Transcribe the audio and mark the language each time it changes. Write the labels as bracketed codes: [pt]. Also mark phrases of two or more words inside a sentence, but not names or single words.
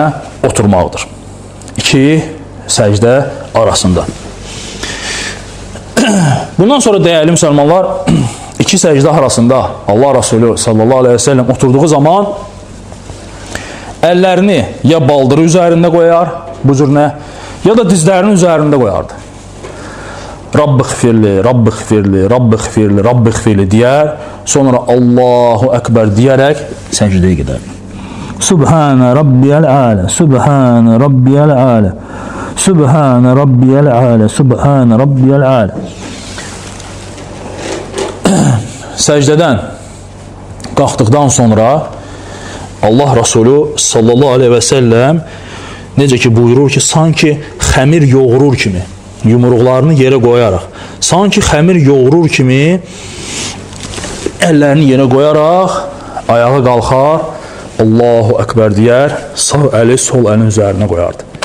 [az] Oturmaqdır. 2 səcdə arasında. Bundan sonra dəyərli müsəlmanlar, 2 səcdə arasında Allah Resulü [ar] صلى الله عليه وسلم [az] oturduğu zaman əllərini ya baldırı üzərində qoyar, bu cür nə? Ya da dizlərinin üzərində qoyardı. [ar] رب اغفر لي، رب اغفر لي، رب اغفر لي، رب اغفر لي, Rabbi xfirli [az] deyər, sonra [ar] الله أكبر [az] deyərək səcdəyə gedər. [ar] سبحان ربي الأعلى، سبحان ربي الأعلى، سبحان ربي الأعلى، سبحان ربي الأعلى. [az] Səcdədən qalxdıqdan sonra Allah Resulü [ar] صلى الله عليه وسلم [az] necə ki buyurur ki, sanki xəmir yoğurur kimi, yumruqlarını yerə qoyaraq, sanki xəmir yoğurur kimi əllərini yerə qoyaraq ayağa qalxar, [ar] الله أكبر [az] deyər, sağ əli sol əlin üzərinə qoyardı.